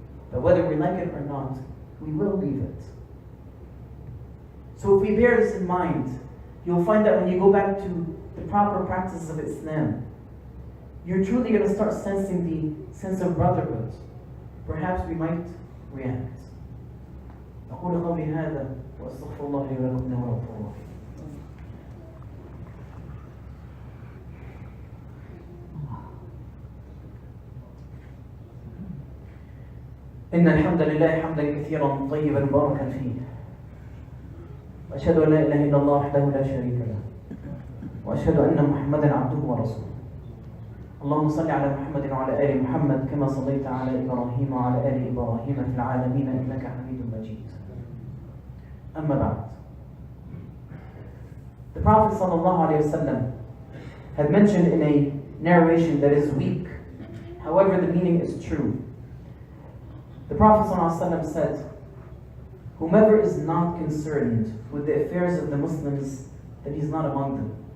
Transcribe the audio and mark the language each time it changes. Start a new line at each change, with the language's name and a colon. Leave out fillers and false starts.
English: But whether we like it or not, we will leave it. So if we bear this in mind, you'll find that when you go back to the proper practices of Islam, you're truly going to start sensing the sense of brotherhood. Perhaps we might react.
Arabic: أقول قولي هذا وأستغفر الله لي ولكم إنه هو الغفور الرحيم. إن الحمد لله حمدا كثيرا طيبا مباركا فيه. وأشهد أن لا إله إلا الله وحده لا شريك له. وأشهد أن محمدا عبده ورسوله. اللهم صل على محمد وعلى آل محمد كما صليت على إبراهيم وعلى آل إبراهيم في العالمين إنك حميد مجيد. أما بعد.
English: The Prophet ﷺ had mentioned in a narration that is weak, however the meaning is true. The Prophet ﷺ said, whomever is not concerned with the affairs of the Muslims, then he's not among them.